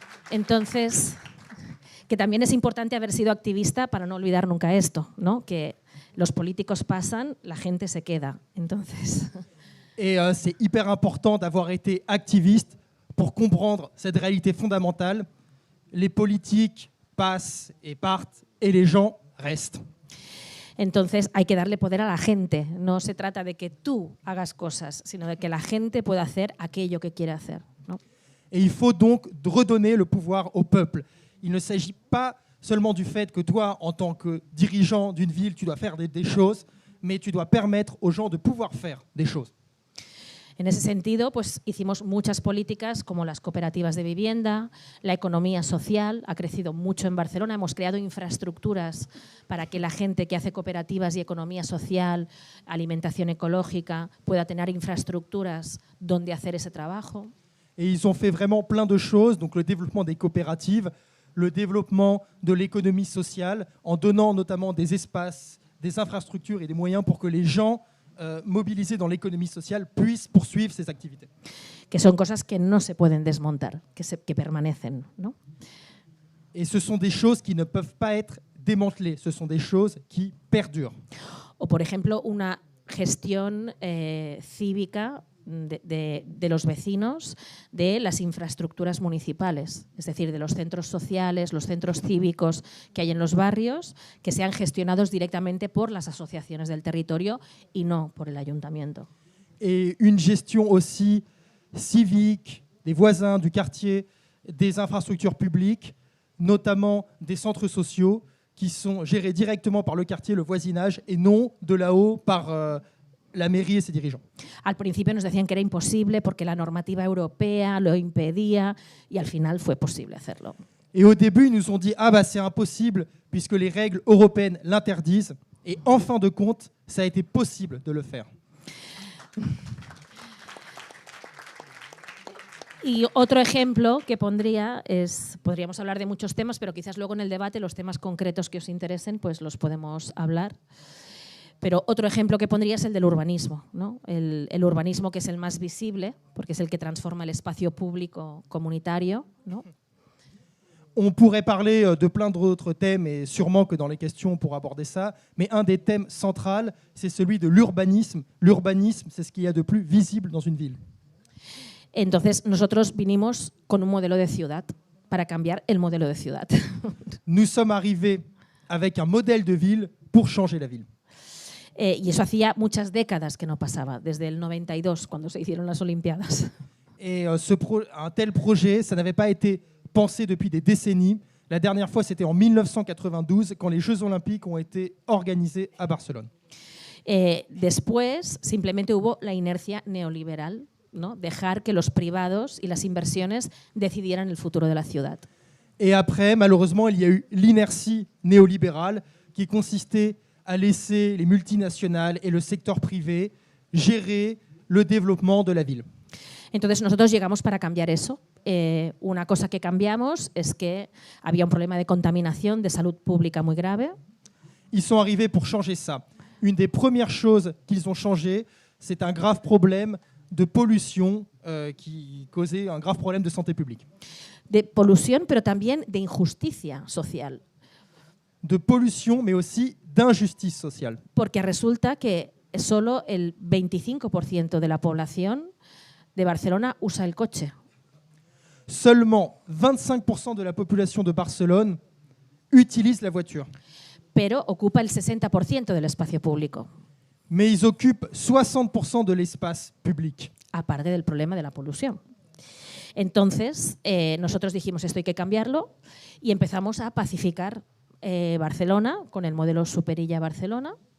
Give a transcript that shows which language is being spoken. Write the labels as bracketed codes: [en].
[es] Entonces, que también es importante haber sido activista para no olvidar nunca esto, ¿no? Que los políticos pasan, la gente se queda. Entonces. [fr] Et c'est hyper important d'avoir été activiste pour comprendre cette réalité fondamentale. Les politiques passent et partent et les gens restent. [es] Entonces hay que darle poder a la gente. No se trata de que tú hagas cosas, sino de que la gente pueda hacer aquello que quiere hacer, ¿no? [fr] Et il faut donc redonner le pouvoir au peuple. Il ne s'agit pas seulement du fait que toi, en tant que dirigeant d'une ville, tu dois faire des choses, mais tu dois permettre aux gens de pouvoir faire des choses. [es] En ese sentido, pues hicimos muchas políticas como las cooperativas de vivienda, la economía social ha crecido mucho en Barcelona, hemos creado infraestructuras para que la gente que hace cooperativas y economía social, alimentación ecológica, pueda tener infraestructuras donde hacer ese trabajo. [fr] Et ils ont fait vraiment plein de choses, donc le développement des coopératives, le développement de l'économie sociale, en donnant notamment des espaces, des infrastructures et des moyens pour que les gens mobilisés dans l'économie sociale puissent poursuivre ces activités. [es] Que son cosas que no se pueden desmontar, que permanecen, ¿no? [fr] Et ce sont des choses qui ne peuvent pas être démantelées, ce sont des choses qui perdurent. [es] O, por ejemplo, una gestión cívica de los vecinos de las infraestructuras municipales, es decir, de los centros sociales, los centros cívicos que hay en los barrios, que sean gestionados directamente por las asociaciones del territorio y no por el ayuntamiento. [fr] Et une gestion aussi civique des voisins, du quartier, des infrastructures publiques, notamment des centres sociaux qui sont gérés directement par le quartier, le voisinage, et non de là-haut par la mairie et ses dirigeants. [es] Al principio nos decían que era imposible porque la normativa europea lo impedía y al final fue posible hacerlo. [fr] Et au début, ils nous ont dit « Ah bah c'est impossible puisque les règles européennes l'interdisent ». Et en fin de compte, ça a été possible de le faire. [es] Y otro ejemplo que pondría es, podríamos hablar de muchos temas, pero quizás luego en el debate los temas concretos que os interesen pues los podemos hablar. Pero otro ejemplo que pondría es el del urbanismo, ¿no? El urbanismo que es el más visible, porque es el que transforma el espacio público comunitario, ¿no? [fr] On pourrait parler de plein d'autres thèmes, et sûrement que dans les questions, on pourra aborder ça, mais un des thèmes centraux, c'est celui de l'urbanisme. L'urbanisme, c'est ce qu'il y a de plus visible dans une ville. [es] Entonces, nosotros vinimos con un modelo de ciudad para cambiar el modelo de ciudad. [fr] Nous sommes arrivés avec un modèle de ville pour changer la ville. [es] Y eso hacía muchas décadas que no pasaba, desde el 92, cuando se hicieron las Olimpiadas. [fr] Et un tel projet, ça n'avait pas été pensé depuis des décennies. La dernière fois, c'était en 1992, quand les Jeux Olympiques ont été organisés à Barcelone. [es] Después, simplemente hubo la inercia neoliberal, ¿no? Dejar que los privados y las inversiones decidieran el futuro de la ciudad. [fr] Et après, malheureusement, il y a eu l'inertie néolibérale qui consistait à laisser les multinationales et le secteur privé gérer le développement de la ville. [es] Entonces nosotros llegamos para cambiar eso. Una cosa que cambiamos es que había un problema de contaminación, de salud pública muy grave. [fr] Ils sont arrivés pour changer ça. Une des premières choses qu'ils ont changé, c'est un grave problème de pollution qui causait un grave problème de santé publique. [es] De polución, pero también de injusticia social. [fr] De pollution, mais aussi d'injustice sociale. [es] Porque resulta que solo el 25% de la población de Barcelona usa el coche. [fr] Seulement 25% de la population de Barcelone utilise la voiture. [es] Pero ocupa el 60% del espacio público. [fr] Mais ils occupent 60% de l'espace public. [es] Aparte del problema de la polución. Entonces, nosotros dijimos esto hay que cambiarlo y empezamos a pacificar Barcelona con el modelo Superilla Barcelona.